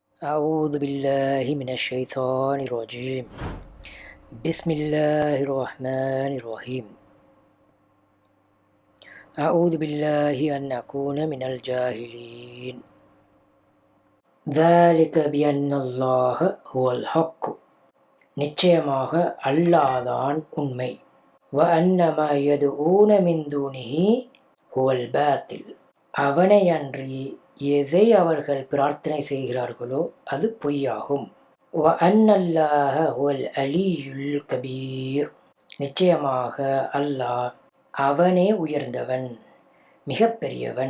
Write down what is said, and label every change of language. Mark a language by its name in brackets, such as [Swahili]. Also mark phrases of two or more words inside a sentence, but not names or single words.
[Arabic] أعوذ بالله من الشيطان الرجيم. بسم الله الرحمن الرحيم. أعوذ بالله أن أكون من الجاهلين. ذلك بأن الله هو الحق. [Tamil] நிச்சயமாக அல்லாஹ்தான் உண்மை. [Arabic] وأنما يدعون من دونه هو الباطل. [Tamil] அவனை அன்றி எதை அவர்கள் பிரார்த்தனை செய்கிறார்களோ அது பொய்யாகும். [Arabic] وأن الله هو العلي الكبير. [Tamil] நிச்சயமாக அல்லாஹ் அவனே உயர்ந்தவன், மிகப்பெரியவன்.